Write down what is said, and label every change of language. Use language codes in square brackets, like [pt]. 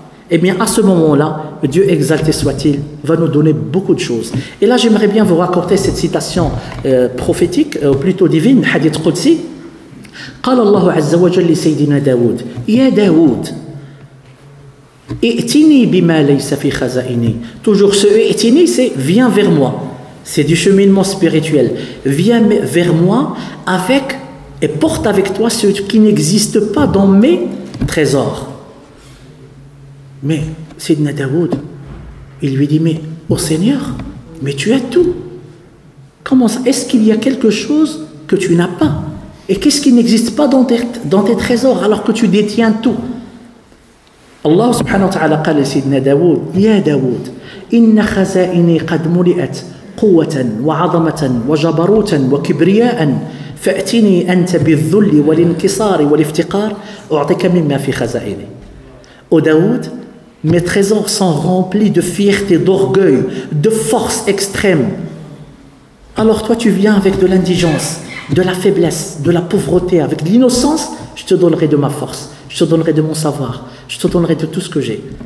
[fr] Eh bien, à ce moment-là, Dieu exalté soit-il va nous donner beaucoup de choses. Et là, j'aimerais bien vous raconter cette citation prophétique, ou plutôt divine, hadith Qudsi. [ar] قال الله عز وجل لسيدنا داود يا داود ائتني بما ليس في خزائني. [fr] Toujours ce ائتني, c'est viens vers moi. C'est du cheminement spirituel. Viens vers moi avec et porte avec toi ce qui n'existe pas dans mes trésors. Mais Sayyidina Daoud, il lui dit, mais ô Seigneur, mais tu as tout. Comment ça? Est-ce qu'il y a quelque chose que tu n'as pas? Et qu'est-ce qui n'existe pas dans tes trésors alors que tu détiens tout? [ar] Allah subhanahu wa ta'ala قال لسيدنا داود يا داود إن خزائني قد ملئت قوة وعظمة وجبروتا وكبرياء فأتني أنت بالذل والانكسار والافتقار أعطيك مما في خزائني. [fr] Ô Daoud, mes trésors sont remplis de fierté, d'orgueil, de force extrême. Alors toi tu viens avec de l'indigence, de la faiblesse, de la pauvreté, avec de l'innocence, je te donnerai de ma force, je te donnerai de mon savoir, je te donnerai de tout ce que j'ai.